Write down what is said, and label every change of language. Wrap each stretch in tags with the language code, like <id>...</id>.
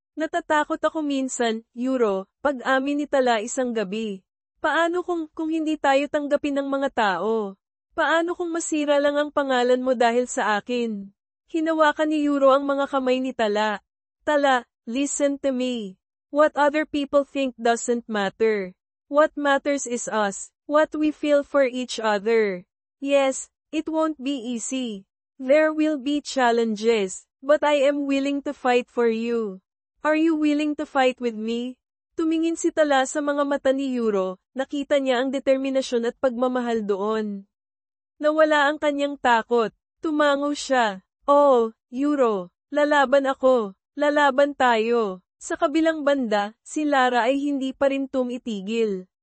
<tl>Natatakot ako minsan, Yuro, pag-amin ni Tala isang gabi. Paano kung hindi tayo tanggapin ng mga tao? Paano kung masira lang ang pangalan mo dahil sa akin? Hinawakan ni Yuro ang mga kamay ni Tala.</tl> <en>Tala, listen to me. What other people think doesn't matter. What matters is us, what we feel for each other. Yes, it won't be easy. There will be challenges, but I am willing to fight for you. Are you willing to fight with me?</en> <tl>Tumingin si Tala sa mga mata ni Yuro, nakita niya ang determinasyon at pagmamahal doon. Nawala ang kanyang takot, tumango siya. Oh, Yuro, lalaban ako, lalaban tayo. Sa kabilang banda, si Lara ay hindi pa rin tumitigil.</tl>